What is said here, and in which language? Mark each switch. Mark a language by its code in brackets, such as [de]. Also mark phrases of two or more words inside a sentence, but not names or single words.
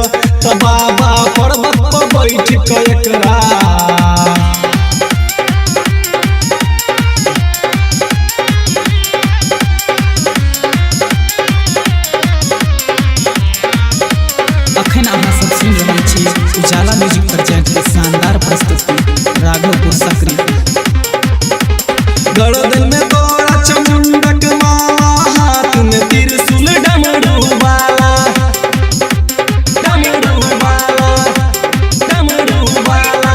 [mai] त बाबा पर्वत पर बैठ के एकरा अखन अहाँ सब सुन रहल छी उजाला म्यूजिक प्रेजेंट के शानदार प्रस्तुति राघवपुर सक्रिय। गर्दन में तोरा चमुंडक माला हाथ में त्रिशूल डमरू वाला। डमरू वाला डमरू वाला।